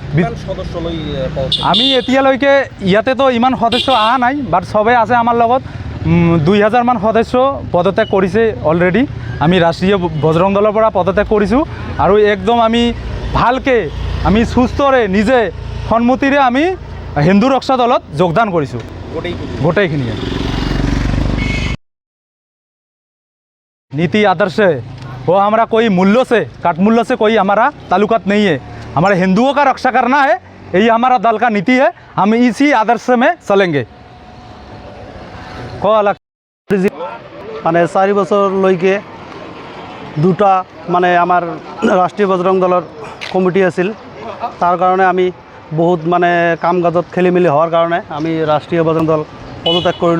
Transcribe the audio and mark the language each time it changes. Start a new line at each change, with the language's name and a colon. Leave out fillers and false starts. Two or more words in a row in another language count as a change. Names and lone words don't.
Assamese: আমি এতিয়ালৈকে ইয়াতেতো ইমান সদস্য অহা নাই, বাট চবেই আছে আমাৰ লগত। 2000 মান সদস্য পদত্যাগ কৰিছে অলৰেডি। আমি ৰাষ্ট্ৰীয় বজৰং দলৰ পৰা পদত্যাগ কৰিছোঁ আৰু একদম আমি ভালকৈ আমি সুস্থৰে নিজে সন্মতিৰে আমি হিন্দু ৰক্ষা দলত যোগদান কৰিছোঁ গোটেইখিনিয়ে।
Hindi: नीति आदर्श है वो हमारा कोई मूल्य से काटमूल्य से कोई हमारा ताल्लुकात नहीं है। हमारे हिंदुओं का रक्षा करना है, यही हमारा दल का नीति है। हम इसी आदर्श में चलेंगे।
Assamese: মানে 4 বছৰলৈকে দুটা মানে আমাৰ ৰাষ্ট্ৰীয় বজৰং দলৰ কমিটি আছিল। তাৰ কাৰণে আমি বহুত মানে কাম কাজত খেলি মেলি হোৱাৰ কাৰণে আমি ৰাষ্ট্ৰীয় বজৰং দল পদত্যাগ কৰিলোঁ।